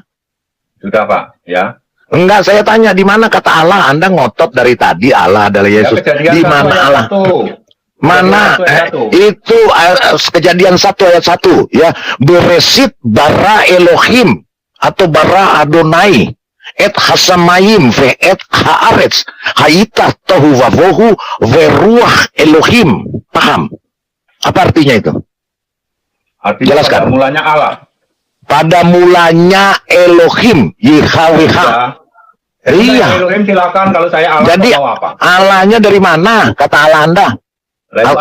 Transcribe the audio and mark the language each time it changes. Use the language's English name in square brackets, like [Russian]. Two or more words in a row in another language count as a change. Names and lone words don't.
[Indonesian] Sudah Pak, ya. Enggak, saya tanya di mana kata Allah? Anda ngotot dari tadi Allah adalah Yesus. Ya, Kejadian Di 1 mana ayat Allah? 1. Mana? Kejadian 1 ayat 1. Itu Kejadian 1 ayat 1 ya. [Hebrew] בראשית ברא אלוהים atau ברא אדוני את השמים ואת הארץ היתה תהו ובהו ורוח אלוהים. [Indonesian] Paham? Apa artinya itu? Artinya Jelaskan. pada mulanya Allah. Pada mulanya Elohim, YHWH. Ya. Jadi Iya. saya Elohim silakan, kalau saya Allah Jadi mau apa? Allahnya dari mana? Kata Allah Anda. Lah, itu